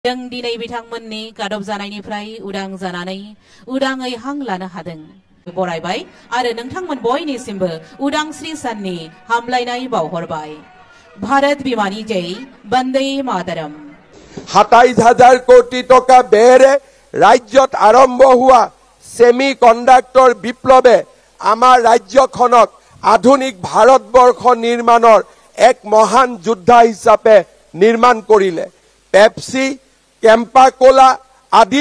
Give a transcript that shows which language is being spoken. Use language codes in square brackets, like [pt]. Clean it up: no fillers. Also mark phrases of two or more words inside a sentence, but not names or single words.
[brx] जों दिनै बिथांमोननि गादब जानायनिफ्राय उदां जानानै उदाङै हां लानो हादों बरायबाय आरो नोंथांमोन बयनिसिमबो उदांस्रि साननि हामलायनाय बावहरबाय भारत बिमानि जय वंदे मातरम [as] ২৭,০০০ কোটি টাকা ব্যয়েৰে ৰাজ্যত আৰম্ভ হোৱা সেমি কণ্ডাক্টৰ বিপ্লৱে আমাৰ ৰাজ্যখনক আধুনিক ভাৰতবৰ্ষ নিৰ্মাণৰ এক মহান যোদ্ধা হিচাপে নিৰ্মাণ কৰিলে পেপসি কেম্পা কোলা আদিৰ